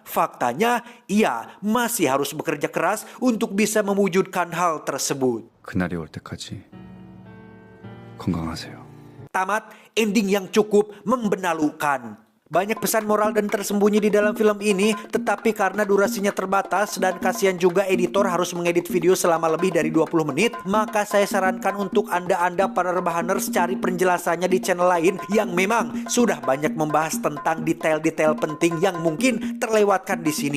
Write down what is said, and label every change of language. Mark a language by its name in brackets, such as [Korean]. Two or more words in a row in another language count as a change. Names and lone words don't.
[Indonesian] Faktanya, ia masih harus bekerja keras untuk bisa mewujudkan hal tersebut. [Korean] 그날이 올 때까지 건강하세요. [Indonesian] Tamat, ending yang cukup membenalukan. Banyak pesan moral dan tersembunyi di dalam film ini, tetapi karena durasinya terbatas dan kasihan juga editor harus mengedit video selama lebih dari 20 menit, maka saya sarankan untuk Anda para rebahaners cari penjelasannya di channel lain yang memang sudah banyak membahas tentang detail-detail penting yang mungkin terlewatkan di sini.